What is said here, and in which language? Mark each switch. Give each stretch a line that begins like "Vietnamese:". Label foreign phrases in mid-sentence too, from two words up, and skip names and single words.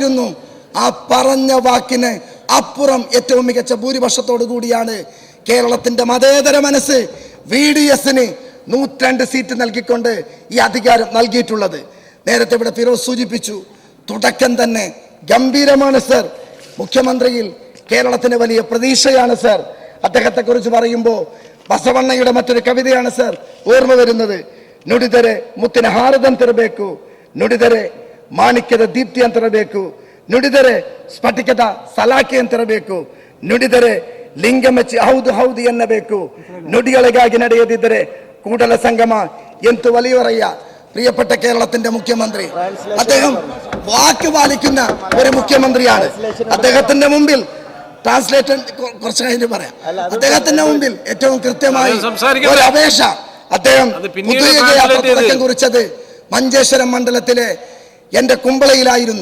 Malayalam: ആ പറഞ്ഞ വാക്കിന് അപ്പുറം ഏറ്റവും മികച്ച ഭൂരിപക്ഷത്തോടു കൂടിയാണ് കേരളത്തിന്റെ മതേതര മനസ്സ് VDS-ന് 102 സീറ്റ് നൽകിക്കൊണ്ട് ഈ അധികാരം നൽകിയിട്ടുള്ളത്. നേരത്തെ ഇവിടെ ഫിറോസ് സൂചിപ്പിച്ചു, തുടക്കം തന്നെ ഗംഭീരമാണ് സർ. മുഖ്യമന്ത്രിയിൽ കേരളത്തിന് വലിയ പ്രതീക്ഷയാണ് സർ. അദ്ദേഹത്തെ കുറിച്ച് പറയുമ്പോൾ ಬಸವಣ್ಣയുടെ മറ്റൊരു കവിതയാണ് സർ ഓർമ്മ വരുന്നത്.
Kannada: ನುಡಿದರೆ ಮುತ್ತಿನ ಹಾರದಂತಿರಬೇಕು, ನುಡಿದರೆ ಮಾಣಿಕ್ಯದ ದೀಪ್ತಿ ಅಂತಿರಬೇಕು, ನುಡಿದರೆ ಸ್ಫಟಿಕದ ಸಲಾಖೆ ಅಂತಿರಬೇಕು, ನುಡಿದರೆ ಲಿಂಗ ಮೆಚ್ಚಿ ಹೌದು ಹೌದು ಎನ್ನಬೇಕು, ನುಡಿಗಳಿಗಾಗಿ ನಡೆಯದಿದ್ದರೆ ಕೂಡಲ ಸಂಗಮ ಎಂತು വലിയവരയ്യ.
Malayalam: പ്രിയപ്പെട്ട കേരളത്തിന്റെ മുഖ്യമന്ത്രി, അദ്ദേഹം വാക്ക് പാലിക്കുന്ന ഒരു മുഖ്യമന്ത്രിയാണ്. അദ്ദേഹത്തിന്റെ മുമ്പിൽ ട്രാൻസ്ലേറ്റർ കുറച്ച് കഴിഞ്ഞ് പറയാം. അദ്ദേഹത്തിന്റെ മുമ്പിൽ ഏറ്റവും കൃത്യമായി ഒരു അപേക്ഷ. അദ്ദേഹം തുടക്കം കുറിച്ചത് മഞ്ചേശ്വരം മണ്ഡലത്തിലെ എന്റെ കുമ്പളയിലായിരുന്നു.